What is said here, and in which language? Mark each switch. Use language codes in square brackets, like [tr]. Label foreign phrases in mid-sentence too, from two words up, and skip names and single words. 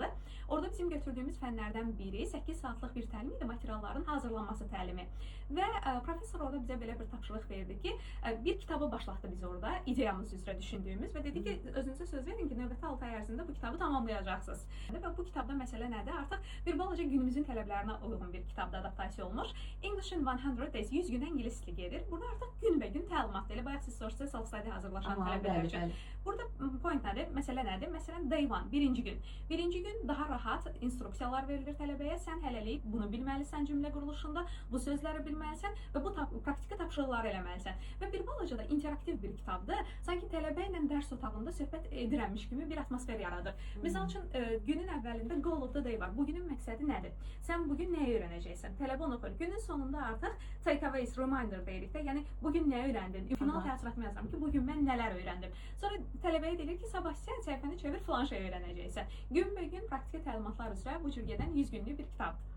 [az] Orada bizim götürdüyümüz fənlərdən biri 8 saatlıq bir təlim idi, materialların hazırlanması təlimi. Və professor orada bizə belə bir tapşırıq verdi ki, bir kitabı başlatdı biz orada, ideyamız üzrə düşündüyümüz və dedi ki, özünüzə söz verin ki, növbəti 6 ay ərzində bu kitabı tamamlayacaqsınız. Və bu kitabda məsələ nədir? Artıq bir balaca günümüzün tələblərinə uyğun bir kitabda adaptasiya olmuş. English in 100 Days, 100 gündən ingilis dili gedir. Burada artıq günbəgün təlimatdır. Elə bayaq siz soruşdunuz, self-study hazırlaşan tələbələr üçün. Burada point nədir? Məsələ nədir? Məsələn, [en] day one, [az] birinci gün. Birinci gün daha rahat instruksiyalar verilir tələbəyə. Sən hələlik bunu bilməlisən cümlə quruluşunda, bu sözləri bilməlisən və bu praktiki tapşırıqları eləməlisən. Və bir balaca da interaktiv bir kitabdır. Sanki tələbə ilə dərs otağında söhbət edirəmiş kimi bir atmosfer yaradır. Misal üçün, günün əvvəlində [en] goal of the day [az] var. Bugünün məqsədi nədir? Sən bugün nəyi öyrənəcəksən? Tələbə onu oxuyur. Günün sonunda artıq [en] takeaways, reminder [az] deyirik də, yəni bugün nə öyrəndin? Final təəssüratımı yazıram ki, bugün mən nələr öyrəndim. Sonra tələbəyə deyilir ki, sabah sən səhifəni çevir, filan şey öyrənəcəksən. Günbəgün praktiki təlimatlar üzrə bu cür gedən 100 günlük bir kitabdır.